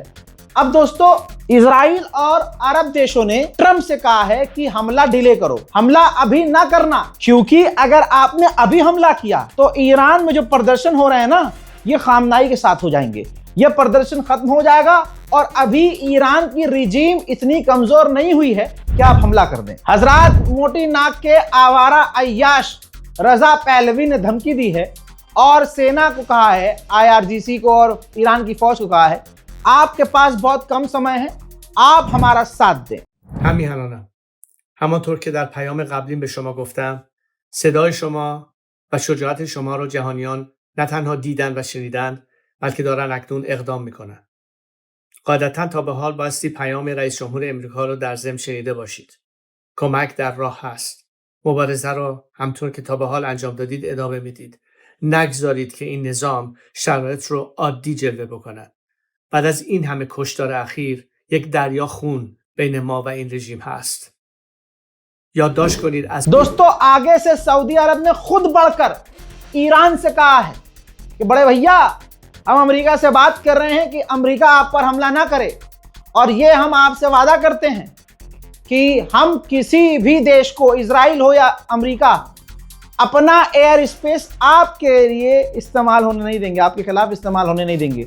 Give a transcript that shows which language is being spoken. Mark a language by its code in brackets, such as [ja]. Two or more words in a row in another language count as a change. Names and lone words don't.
[hi] अब दोस्तों, इजराइल और अरब देशों ने ट्रंप से कहा है कि हमला डिले करो, हमला अभी ना करना, क्योंकि अगर आपने अभी हमला किया तो ईरान में जो प्रदर्शन हो रहे हैं ना, ये खामनाई के साथ हो जाएंगे, ये प्रदर्शन खत्म हो जाएगा और अभी ईरान की रिजीम इतनी कमजोर नहीं हुई है कि आप हमला कर दें। हजरात, मोटी नाक के आवारा अय्याश रजा पहलवी ने धमकी दी है और सेना को कहा है, IRGC को और ईरान की फौज को कहा है, आपके पास बहुत कम समय है, आप हमारा साथ दें। [fa] همیهنانم همانطور که در پیام قبلیم به شما گفتم، صدای شما و شجاعت شما رو جهانیان نه تنها دیدن و شنیدن، بلکه دارن اکنون اقدام میکنن. قاعدتا تا به حال بایستی پیام رئیس جمهور امریکا رو در ضمن شنیده باشید. کمک در راه هست. مبارزه رو همطور که تا به حال انجام دادید ادامه میدید. نگذارید که این نظام شرایط رو عادی جلوه بکنه. بعد از این همه کشتار اخیر یک دریا خون بین ما و این رژیم هست. [hi] याददाश्त करिए। दोस्तों, आगे से सऊदी अरब ने खुद बढ़कर ईरान से कहा है कि बड़े भैया, हम अमेरिका से बात कर रहे हैं कि अमेरिका आप पर हमला ना करे, और ये हम आपसे वादा करते हैं कि हम किसी भी देश को, इजराइल हो या अमेरिका, अपना [en] air space [hi] आपके लिए इस्तेमाल होने नहीं देंगे, आपके खिलाफ इस्तेमाल होने नहीं देंगे।